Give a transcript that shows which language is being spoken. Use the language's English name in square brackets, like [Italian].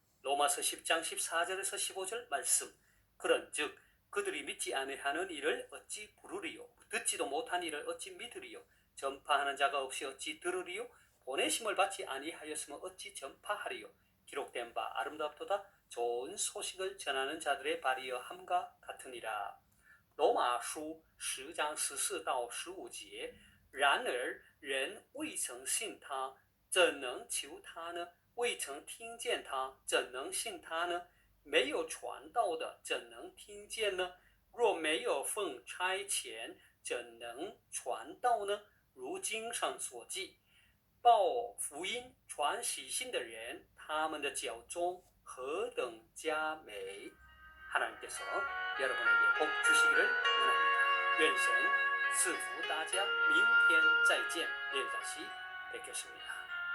[Korean] 로마서 10장 14절에서 15절 말씀. 그런즉 그들이 믿지 아니하는 이를 어찌 부르리요? 듣지도 못한 이를 어찌 믿으리요? 전파하는 자가 없이 어찌 들으리요? 보내심을 받지 아니하였으면 어찌 전파하리요? 기록된 바 아름답도다. 좋은 소식을 전하는 자들의 발이여 함과 같으니라. [Chinese] 罗马书10章14到15节。然而人未曾信他，怎能求他呢？未曾听见他，怎能信他呢？没有传道的，怎能听见呢？若没有奉差遣，怎能传道呢？如经上所记，报福音、传喜信的人，他们的脚中何等佳美！ [Korean] 하나님께서 여러분에게 복 주시기를 원합니다. [Chinese] 愿神赐福大家，明天再见， [Korean] 내일 다시 뵙겠습니다.